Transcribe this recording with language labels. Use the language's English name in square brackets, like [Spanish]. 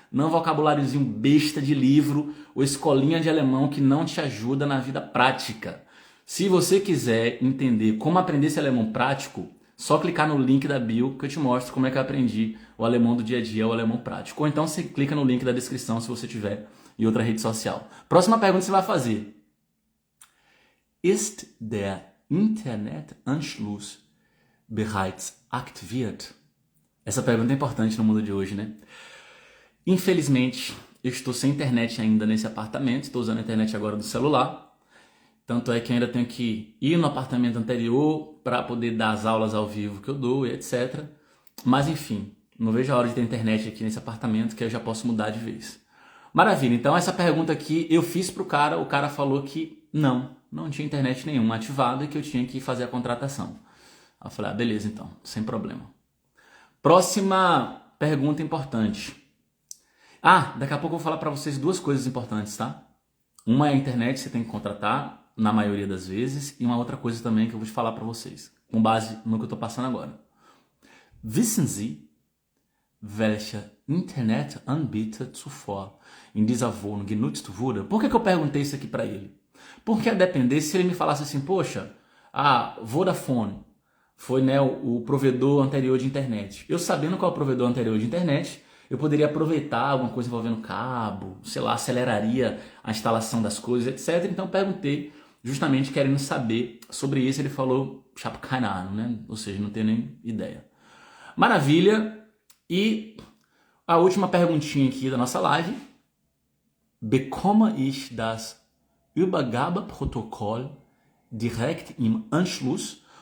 [Portuguese] Não vocabuláriozinho besta de livro ou escolinha de alemão que não te ajuda na vida prática. Se você quiser entender como aprender esse alemão prático, só clicar no link da bio que eu te mostro como é que eu aprendi o alemão do dia a dia, o alemão prático. Ou então você clica no link da descrição se você tiver em outra rede social. Próxima pergunta que você vai fazer. [German] Ist der Internetanschluss bereits aktiviert? [Portuguese] Essa pergunta é importante no mundo de hoje, né? Infelizmente, eu estou sem internet ainda nesse apartamento, estou usando a internet agora do celular. Tanto é que ainda tenho que ir no apartamento anterior para poder dar as aulas ao vivo que eu dou e etc. Mas enfim, não vejo a hora de ter internet aqui nesse apartamento que eu já posso mudar de vez. Maravilha, então essa pergunta aqui eu fiz pro cara, o cara falou que não tinha internet nenhuma ativada e que eu tinha que fazer a contratação. Aí eu falei, beleza então, sem problema. Próxima pergunta importante. Daqui a pouco eu vou falar para vocês 2 coisas importantes, tá? Uma é a internet, você tem que contratar, na maioria das vezes, e uma outra coisa também que eu vou te falar para vocês, com base no que eu tô passando agora. [German] Wissen Sie, welcher Internetanbieter zuvor in dieser Wohnung genutzt wurde? [Portuguese] Por que eu perguntei isso aqui para ele? Porque a depender, se ele me falasse assim, poxa, a Vodafone foi, né, o provedor anterior de internet. Eu sabendo qual é o provedor anterior de internet, eu poderia aproveitar alguma coisa envolvendo cabo, sei lá, aceleraria a instalação das coisas, etc. Então perguntei, justamente querendo saber sobre isso. Ele falou, [German] keine Ahnung, [Portuguese] né? Ou seja, não tenho nem ideia. Maravilha. E a última perguntinha aqui da nossa live. [German] Bekomme ich das Übergabeprotokoll direkt im Anschluss?